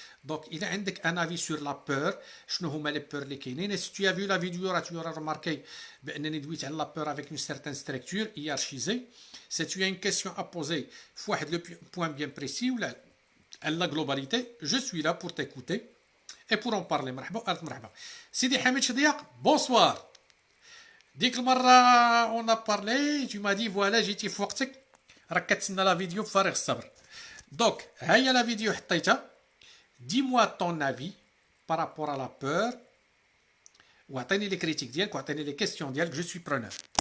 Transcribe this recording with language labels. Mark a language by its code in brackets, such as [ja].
[fr] Donc, il y a un avis sur la peur. Les peurs et si tu as vu la vidéo, tu auras remarqué la peur avec une certaine structure hiérarchisée. Si tu as une question à poser, le point bien précis ou la globalité, je suis là pour t'écouter et pour en parler. [ar] مرحبا. [fr] Sidi Hamid Chediak, bonsoir. [ar] ديك المرة [fr] on a parlé, tu m'as dit voilà [ar] جيتي في وقتك راك كتسنى لا فيديو بفارغ الصبر. دونك ها هي لا فيديو حطيتها. [fr] Dis-moi ton avis par rapport à la peur. [ar] واعطيني لي كريتيك ديالك واعطيني لي كيستيون ديالك, [fr] je suis preneur.